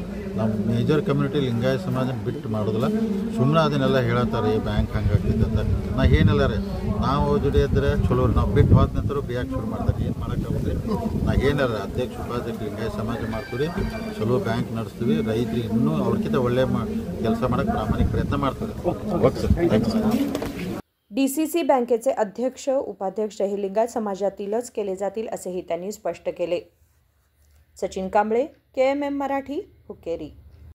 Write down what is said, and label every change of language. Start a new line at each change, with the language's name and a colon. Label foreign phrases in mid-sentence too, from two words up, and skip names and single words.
Kannada: ನಾವು
English: major community
Kannada: ಲಿಂಗಾಯತ ಸಮಾಜ ಬಿಟ್ಟು ಮಾಡೋದಿಲ್ಲ. ಸುಮ್ಮನೆ ಅದನ್ನೆಲ್ಲ ಹೇಳತ್ತಾರೆ ಈ ಬ್ಯಾಂಕ್ ಹಂಗಾಗ್ತೈತೆ ಅಂತ. ನಾ ಏನಿಲ್ಲ ರೀ, ನಾವು ಜೊತೆ ಇದ್ದರೆ ಚಲೋ. ನಾವು ಬಿಟ್ಟು ಹೋದ ನಂತರ ಬ್ಯಾಕ್ ಶುರು ಮಾಡ್ತಾರೆ. ಏನು ಮಾಡೋಕ್ಕಾಗುತ್ತೆ? ನಾ ಏನಾರ ಅಧ್ಯಕ್ಷ ಉಪಾಧ್ಯಕ್ಷ ಲಿಂಗಾಯತ ಸಮಾಜ ಮಾಡ್ತೀವಿ, ಚಲೋ ಬ್ಯಾಂಕ್ ನಡೆಸ್ತೀವಿ. ರೈತರಿಗೆ ಇನ್ನೂ ಅವ್ರಿಗಿಂತ ಒಳ್ಳೆ ಕೆಲಸ ಮಾಡೋಕ್ಕೆ ಪ್ರಾಮಾಣಿಕ ಪ್ರಯತ್ನ ಮಾಡ್ತಾರೆ.
Marathi: DCC बँकेचे अध्यक्ष उपाध्यक्ष हे लिंगायत समाजातीलच केले जातील असेही त्यांनी स्पष्ट केले. सचिन कांबळे, KMM मराठी, हुक्केरी.